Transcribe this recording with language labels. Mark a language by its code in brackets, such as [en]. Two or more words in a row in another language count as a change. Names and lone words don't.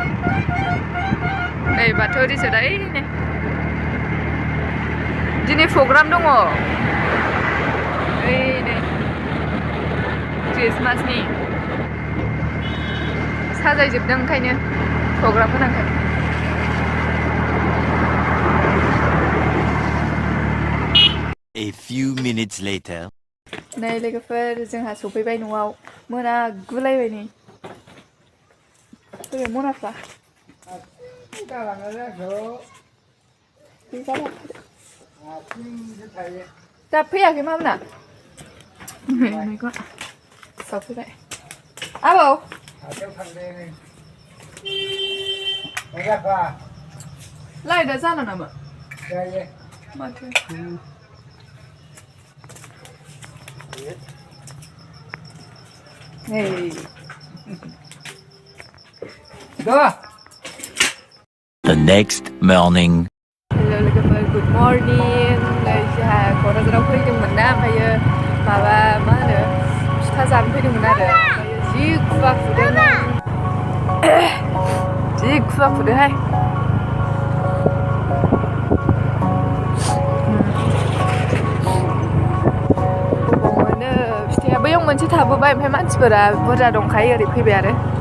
[brx] नै बाथौ रिजर्टआ नै दिनै प्रग्राम दङ नै क्रिसमासनि साजायजोबदों ओंखायनो प्रग्राम गोनांखाय [en] A few minutes later [brx] नै लोगोफोर जोंहा सफैबाय न'आव मोनागुलायबाय नै फैबाय मनाफ्रा दा फैयाखै मामोना सफैबाय आबौ लाइटआ जाला नामा माथो [en] the next morning [brx] हेलो लोगोफोर [en] good morning [brx] नै जोंहा क'क्राझाराव फैदोंमोन ना ओमफ्रायो माबा मा होनो फिथा जानो फैदोंमोन आरो ओमफ्रायो जि खुवा खुदोहाय मोनो फिथाया बैयाव मोनसे थाबोबाय ओमफ्राय मानसिफोरा बुरजा दंखायो ओरै फैबाय आरो